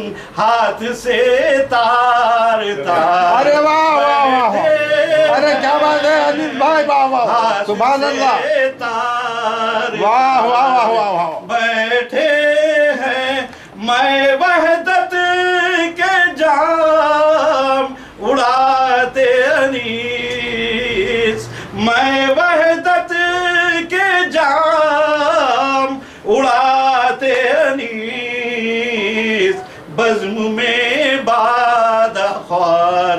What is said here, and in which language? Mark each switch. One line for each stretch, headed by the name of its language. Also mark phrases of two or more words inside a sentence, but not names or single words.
Urdu: ہاتھ سے تار تار ارے واہ واہ واہ واہ، ارے کیا بات ہے عزیز بھائی، واہ واہ،
Arabic: سبحان اللہ،
Urdu: تار واہ واہ واہ واہ واہ، بیٹھے ہیں میں وحدت کے جام اڑاتے انیس، میں وحدت کے جام اڑاتے انیس، بزم میں باد خوار